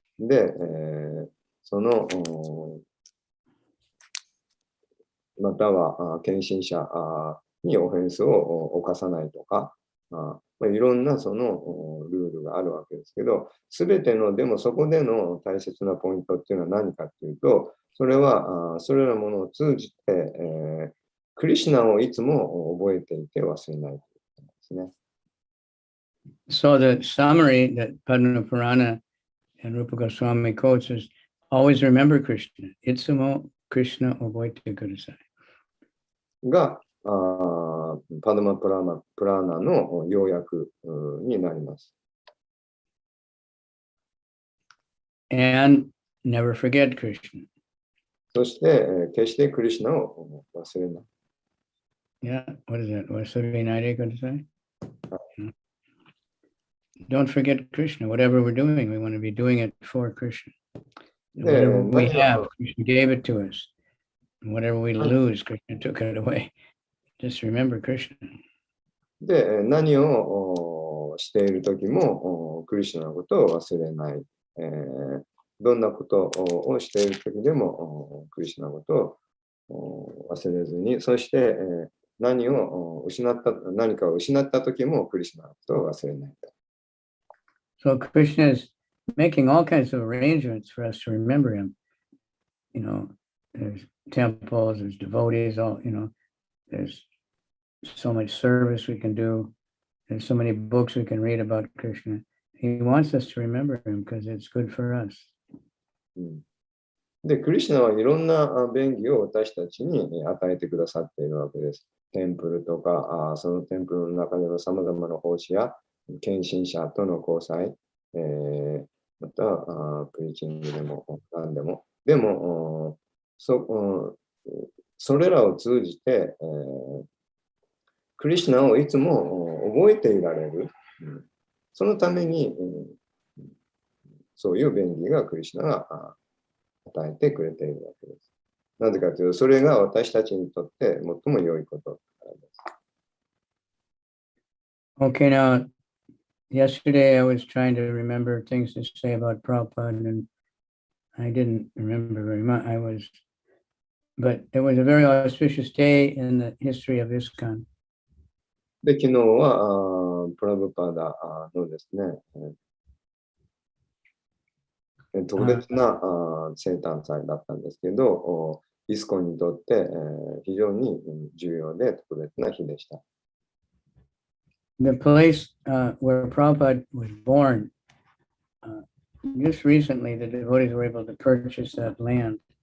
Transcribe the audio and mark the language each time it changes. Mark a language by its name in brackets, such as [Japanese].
[Japanese] で、そのまたは献身者にオフェンスを犯さないとか、いろんなそのルールがあるわけですけど、すべての、でもそこでの大切なポイントっていうのは何かっていうと、それはそれらのものを通じて、クリシュナをいつも覚えていて忘れないということですね。 [English] So the summary that Padma Purana and Rupa Goswami quotes is always remember Krishna. [Japanese] Itsumo Krishna oboite kudasai. が、パドマプラーナの要約になります。 [English] And never forget Krishna. [Japanese] そして、決してクリシュナを忘れない。 [English] Yeah, what is that? [Japanese] Vasavinayade kudasai? [English] Don't forget Krishna. Whatever we're doing, we want to be doing it for Krishna. And whatever we have, Krishna gave it to us. And whatever we lose, Krishna took it away. Just remember Krishna. [Japanese] で、何をしているときもクリシュナのことを忘れない。どんなことをしているときでもクリシュナのことを忘れずに、そして何かを失ったときもクリシュナのことを忘れないと。 [English] So Krishna is making all kinds of arrangements for us to remember him. You know, there's temples, there's devotees, there's so much service we can do. There's so many books we can read about Krishna. He wants us to remember him because it's good for us. [Japanese] で、クリシュナはいろんな便宜を私たちに与えてくださっているわけです。テンプルとか、そのテンプルの中でのさまざまな奉仕や、献身者との交際、またプリーチングでも何でも。でも、それらを通じて、クリシュナをいつも覚えていられる。そのために、そういう便宜がクリシュナが与えてくれているわけです。なぜかというと、それが私たちにとって最も良いことです。 [English] Okay, now, yesterday I was trying to remember things to say about Prabhupada, and I didn't remember very much. But it was a very auspicious day in the history of ISKCON. [Japanese] で、昨日はプラブパダのですね、特別な生誕祭だったんですけど、イスコンにとって非常に重要で特別な日でした。 [English] The place where Prabhupada was born, just recently the devotees were able to purchase that land.